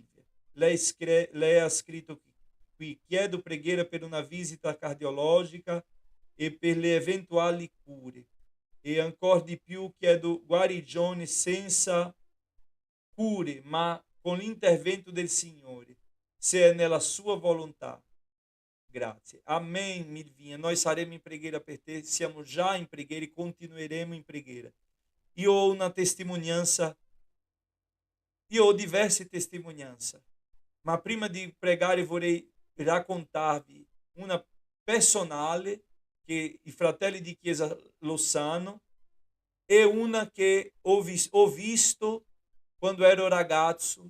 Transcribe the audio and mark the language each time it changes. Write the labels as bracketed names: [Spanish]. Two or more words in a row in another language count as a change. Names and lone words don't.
[Italian] Lei ha scritto qui: chiedo preghiera per una visita cardiologica e per le eventuali cure. E ancora di più chiedo guarigione senza cure, ma con l'intervento del Signore, se è nella sua volontà. Grazie. Amém, Milvinha. Nós saremo in preghiera per te, siamo già in preghiera e continueremo in preghiera. Io ho una testimonianza, io ho diverse testimonianze, ma prima di pregare vorrei raccontarvi una personale che i fratelli di Chiesa lo sanno e una che ho visto quando ero ragazzo.